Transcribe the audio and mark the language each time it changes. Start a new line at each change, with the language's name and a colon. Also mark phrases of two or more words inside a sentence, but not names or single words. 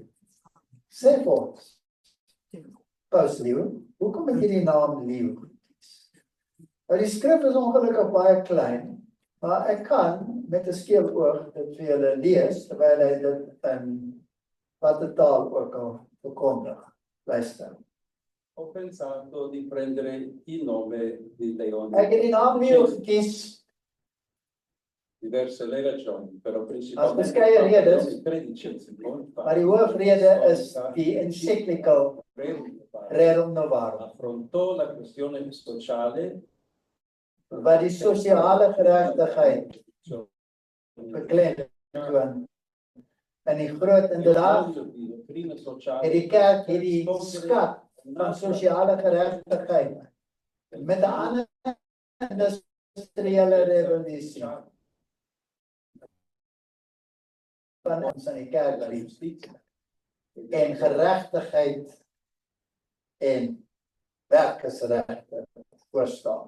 Afrikaans: Sê vir ons, Paus Leo, hoekom het jy die naam Leo gekies? Nou die skrif is ongelukkig baie klein, maar ek kan met 'n skeef oog dit vir julle lees, terwyl hy dit in watter taal ook al verkondig. Luister.
Italian: Ho pensato di prendere il nome di Leone.
Afrikaans: Ek het die naam Leo gekies
Italian: diverse le ragioni, però
Afrikaans: As
Italian: principalmente
Afrikaans: beskeie redes,
Italian: i 13 il secondo
Afrikaans: maar die hoofrede is die encyclical Rerum Novarum,
Italian: affrontò la questione sociale
Afrikaans: wat die sosiale geregtigheid beklemtoon. En die groot inderdaad, het die kerk hierdie skat van sosiale geregtigheid met 'n ander industriële revolusie van ons in die kerk en geregtigheid en werkersregte voorstaan.